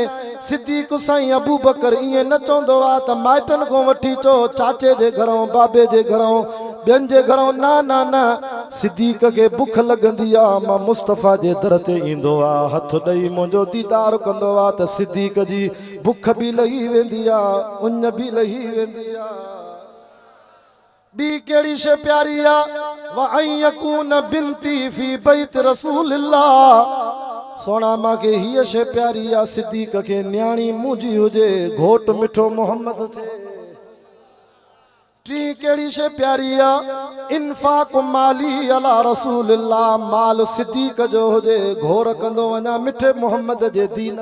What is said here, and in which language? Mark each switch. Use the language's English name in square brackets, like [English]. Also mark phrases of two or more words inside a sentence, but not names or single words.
[Sindhi] सिद्दीक साईं अबू बकर ईअं न चवंदो आहे त माइटनि खां वठी अचो, चाचे जे घरों, बाबे जे घरों, ॿियनि जे घरों, न न न। सिद्दीक खे बुख लॻंदी आहे, मां मुस्तफ़ा जे दर ते ईंदो आहे, हथ ॾेई मुंहिंजो दीदार कंदो आहे, त सिद्दीक जी बुख बि लही वेंदी आहे, उञ बि लही वेंदी आहे। ॿी कहिड़ी शइ प्यारी आहे, [Arabic] وأن يكون بنتي في بيت رسول الله. [Sindhi] सोना मांखे हीअ शइ प्यारी आहे, सिद्दीक खे न्याणी मुंहिंजी हुजे, घोट मिठो मोहम्मद थे। टी कहिड़ी शइ प्यारी आहे, [Arabic] إنفاق مالي على رسول الله, [Sindhi] माल सिद्दीक जो हुजे, घोर कंदो वञा मिठे मोहम्मद जे दीन।